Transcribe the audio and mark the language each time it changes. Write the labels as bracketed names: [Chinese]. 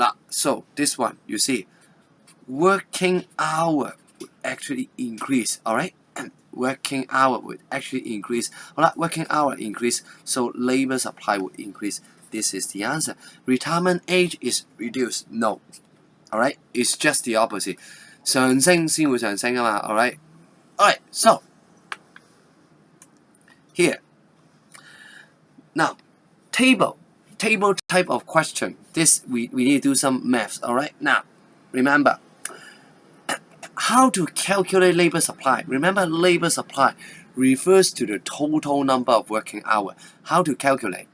[English] So this one, you see, working hour would actually increase. Alright, working hour would actually increase. Alright, working hour increase, so labor supply would increase. This is the answer. Retirement age is reduced. No. Alright, it's just the opposite. [Cantonese] 上升先會上升啊嘛 alright? [English] Alright, so here. Now, table type of question. This we need to do some maths. Alright, now remember how to calculate labor supply. Remember, labor supply refers to the total number of working hours. How to calculate?